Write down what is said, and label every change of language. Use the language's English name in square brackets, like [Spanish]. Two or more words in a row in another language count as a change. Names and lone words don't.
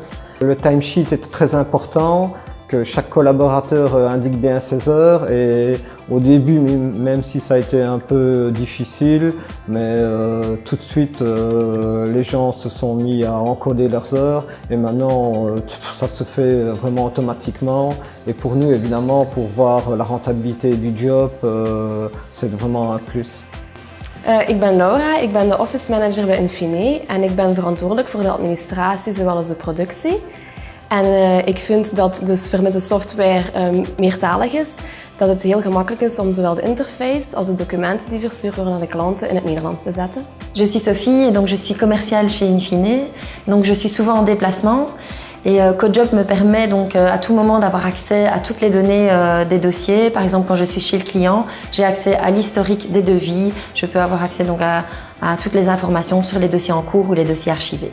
[French] Le timesheet est très important, que chaque collaborateur indique bien ses heures et au début, même si ça a été un peu difficile, mais tout de suite les gens se sont mis à encoder leurs heures et maintenant ça se fait vraiment automatiquement. Et pour nous évidemment, pour voir la rentabilité du job, c'est vraiment un plus. [Dutch] Ik ben Laura, ik ben de [English] office manager [Dutch] bij Infine en ik ben verantwoordelijk voor de administratie zowel als de productie. En ik vind dat dus vermits de software meertalig is, dat het heel gemakkelijk is om zowel de interface als de documenten die verstuurd worden naar de klanten in het Nederlands te zetten. [French] Je suis Sophie et donc je suis commerciale chez Infine. Donc je suis souvent en déplacement. Et CoJob me permet donc à tout moment d'avoir accès à toutes les données des dossiers. Par exemple, quand je suis chez le client, j'ai accès à l'historique des devis. Je peux avoir accès donc à toutes les informations sur les dossiers en cours ou les dossiers archivés.